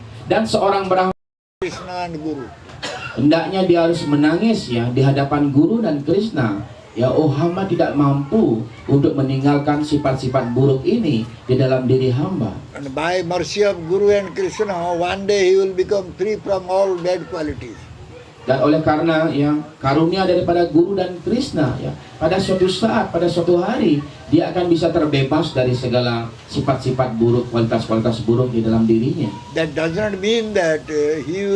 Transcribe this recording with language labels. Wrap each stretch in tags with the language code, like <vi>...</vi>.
<id>Dan seorang Brahmana</id> <en>Krishna and Guru.</en> <id>hendaknya dia harus menangis ya di hadapan guru dan Krishna. Ya oh hamba tidak mampu untuk meninggalkan sifat-sifat buruk ini di dalam diri hamba.</id> <en>And by mercy of Guru and Krishna, one day he will become free from all bad qualities.</en> <id>Dan oleh karena yang karunia daripada guru dan Krishna ya pada suatu saat, pada suatu hari dia akan bisa terbebas dari segala sifat-sifat buruk, kualitas-kualitas buruk di dalam dirinya.</id> <en>That does not mean that he will</en>